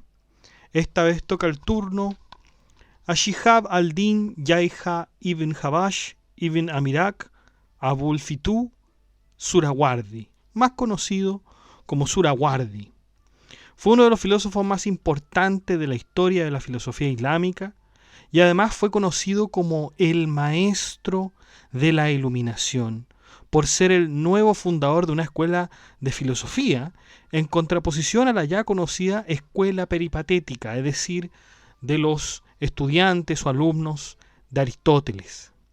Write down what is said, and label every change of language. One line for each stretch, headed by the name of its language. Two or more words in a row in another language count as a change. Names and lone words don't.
Spanish: Esta vez toca el turno a Shihab al-Din Yahya ibn Habash ibn Amirak Abul Fitu Surawardi, más conocido como Surawardi. Fue uno de los filósofos más importantes de la historia de la filosofía islámica y además fue conocido como el maestro de la iluminación, por ser el nuevo fundador de una escuela de filosofía en contraposición a la ya conocida escuela peripatética, es decir, de los estudiantes o alumnos de Aristóteles.